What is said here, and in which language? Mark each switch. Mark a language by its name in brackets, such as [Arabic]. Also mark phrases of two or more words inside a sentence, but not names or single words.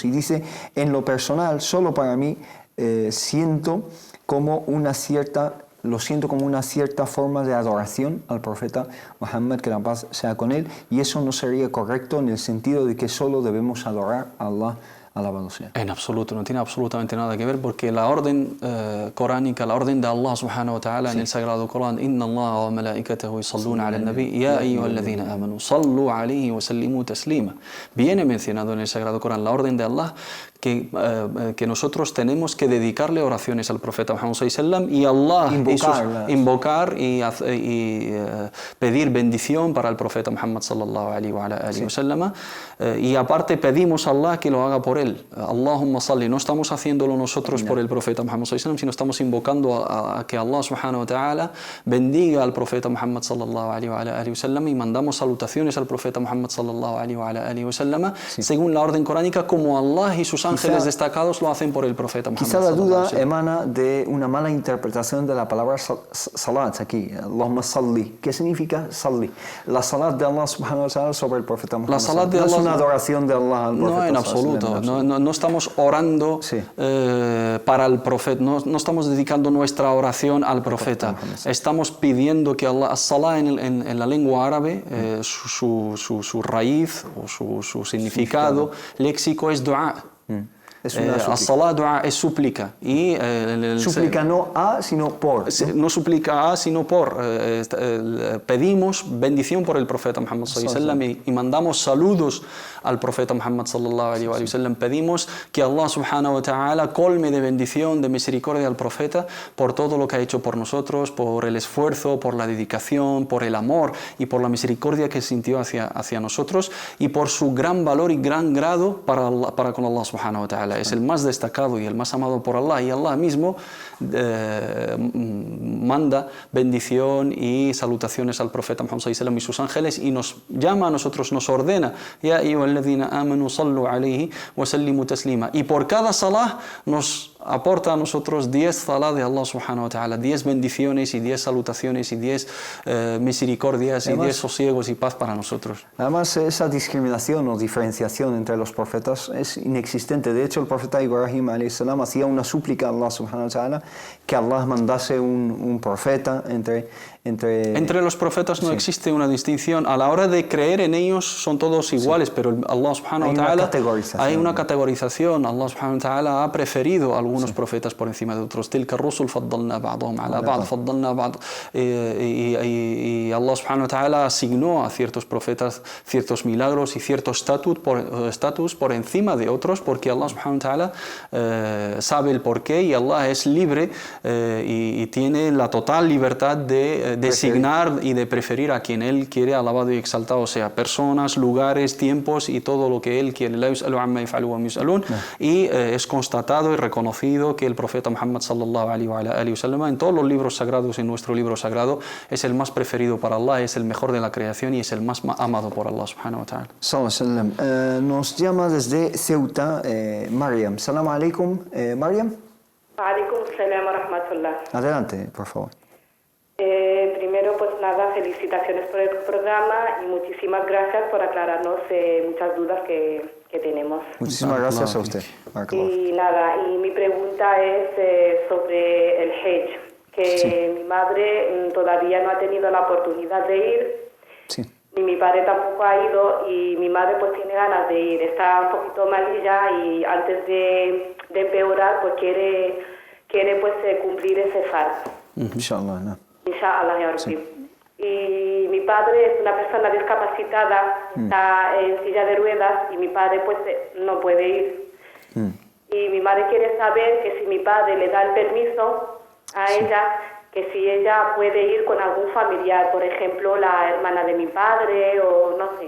[Spanish] Y dice: en lo personal, solo para mí, lo siento como una cierta forma de adoración al profeta Muhammad, que la paz sea con él, y eso no sería correcto en el sentido de que solo debemos adorar a Allah, alabado sea. En absoluto, no tiene absolutamente nada que ver, porque la orden coránica, la orden de Allah [Arabic] سبحانه وتعالى [Spanish] en el sagrado Corán: [Arabic] إن الله وملائكته يصلون على النبي يا أيها الذين آمنوا صلوا عليه وسلموا تسليما. [Spanish] Viene mencionado en el sagrado Corán la orden de Allah que nosotros tenemos que dedicarle oraciones al profeta Muhammad [Arabic] صلى الله عليه وسلم, [Spanish] y Allah invocar y pedir bendición para el profeta Muhammad [Arabic] صلى الله عليه وسلم, [Spanish] y aparte pedimos a Allah que lo haga por él. [Arabic] اللهم صل. [Spanish] No estamos haciéndolo nosotros por el profeta Muhammad [Arabic] صلى الله عليه وسلم, [Spanish] sino estamos invocando a que Allah [Arabic] سبحانه وتعالى [Spanish] bendiga al profeta Muhammad [Arabic] صلى الله عليه وسلم, [Spanish] y mandamos salutaciones al profeta Muhammad [Arabic] صلى الله عليه وسلم [Spanish] según la orden coránica, como Allah y sus ángeles destacados lo hacen por el profeta Muhammad. Quizá la duda emana de una mala interpretación de la palabra salat aquí, [Arabic] اللهم صل. [Spanish] ¿Qué significa salli? La salat de Allah [Arabic] سبحانه وتعالى [Spanish] sobre el profeta Muhammad. La salat de no Allah es una adoración de Allah al profeta. No, en absoluto. No estamos orando para el profeta, no estamos dedicando nuestra oración al profeta. Estamos pidiendo que Allah, as-salat en la lengua árabe, su raíz o su significado léxico es dua. [Arabic] الصلاة دعاء [Spanish] es súplica, y súplica no a sino por, no súplica a sino por. Pedimos bendición por el profeta Muhammad [Arabic] صلى الله عليه وسلم [Spanish] y mandamos saludos al profeta Muhammad [Arabic] صلى الله عليه وسلم. [Spanish] Pedimos que Allah [Arabic] سبحانه وتعالى [Spanish] colme de bendición, de misericordia al profeta por todo lo que ha hecho por nosotros, por el esfuerzo, por la dedicación, por el amor y por la misericordia que sintió hacia nosotros, y por su gran valor y gran grado para con Allah [Arabic] سبحانه وتعالى. [Spanish] Es el más destacado y el más amado por Allah, y Allah mismo manda bendición y salutaciones al profeta Muhammad [Arabic] صلى الله عليه وسلم [Spanish] y sus ángeles, y nos llama a nosotros, nos ordena: [Arabic] يا أيها الذين آمنوا صلوا عليه وسلموا تسليما. [Spanish] Y por cada salah nos aporta a nosotros 10 salah de Allah [Arabic] سبحانه وتعالى, [Spanish] 10 bendiciones y 10 salutaciones y 10 misericordias, además, y 10 sosiegos y paz para nosotros. Además, esa discriminación o diferenciación entre los profetas es inexistente. De hecho, el profeta Ibrahim [Arabic] عليه السلام [Spanish] hacía una súplica a Allah [Arabic] سبحانه وتعالى [Spanish] que Allah mandase un profeta entre los profetas. No existe una distinción. A la hora de creer en ellos son todos iguales, pero Allah [Arabic] سبحانه وتعالى [Spanish] hay una categorización. Allah [Arabic] سبحانه وتعالى [Spanish] ha preferido a algunos profetas por encima de otros. [Arabic] تلك الرسل فضلنا بعضهم على بعض فضلنا بعض. [Spanish] Y Allah [Arabic] سبحانه وتعالى [Spanish] asignó a ciertos profetas ciertos milagros y cierto estatus por encima de otros, porque Allah [Arabic] سبحانه وتعالى [Spanish] sabe el porqué, y Allah es libre y tiene la total libertad de designar y de preferir a quien Él quiere, alabado y exaltado sea, personas, lugares, tiempos y todo lo que Él quiere. Y es constatado y reconocido que el profeta Muhammad [Arabic] صلى الله عليه وسلم [Spanish] en todos los libros sagrados, en nuestro libro sagrado, es el más preferido para Allah, es el mejor de la creación y es el más amado por Allah [Arabic] سبحانه وتعالى. [Spanish] Nos llama desde Ceuta Mariam. [Arabic] السلام عليكم, Mariam. وعليكم السلام ورحمة الله. [Spanish] Adelante, por favor. primero, pues nada, felicitaciones por el programa y muchísimas gracias por aclararnos muchas dudas que tenemos. Muchísimas gracias a usted. Y nada, y mi pregunta es sobre el Hajj, que mi madre todavía no ha tenido la oportunidad de ir, ni mi padre tampoco ha ido, y mi madre pues tiene ganas de ir, está un poquito malilla y antes de empeorar pues quiere pues cumplir ese fard. Inshallah, no. Inshallah, [Arabic] يا ربي. [Spanish] Y mi padre es una persona discapacitada, está en silla de ruedas y mi padre pues no puede ir. Y mi madre quiere saber que si mi padre le da el permiso a ella, que si ella puede ir con algún familiar, por ejemplo, la hermana de mi padre o no sé.